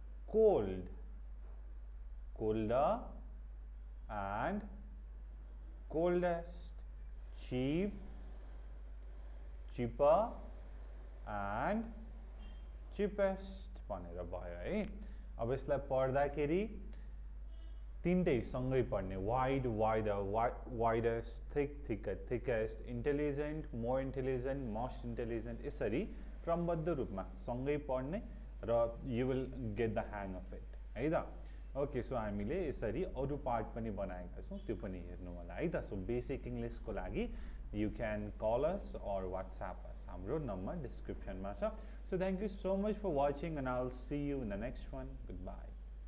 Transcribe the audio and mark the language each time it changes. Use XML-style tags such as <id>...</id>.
<en>Cold, colder and coldest. Cheap, cheaper and cheapest</en> <ne>भनेर भयो है. अब यसलाई पढ्दाखेरि तीनटै सँगै पढ्ने.</ne> <en>wide, wider, widest, thick, thicker, thickest, intelligent, more intelligent, most intelligent,</en> <ne>यसरी क्रमबद्ध रूपमा सँगै पढ्ने र</ne> <en>You will get the hang of it है त.</en> <ne>ओके, सो हामीले यसरी अरू पार्ट पनि बनाएका छौँ, त्यो पनि हेर्नु होला है त. सो बेसिक इङ्ग्लिसको लागि</ne> <en>you can call us or WhatsApp us.</en> <ne>हाम्रो नम्बर डिस्क्रिप्सनमा छ.</ne> <en>So thank you so much for watching and I'll see you in the next one. Goodbye.</en>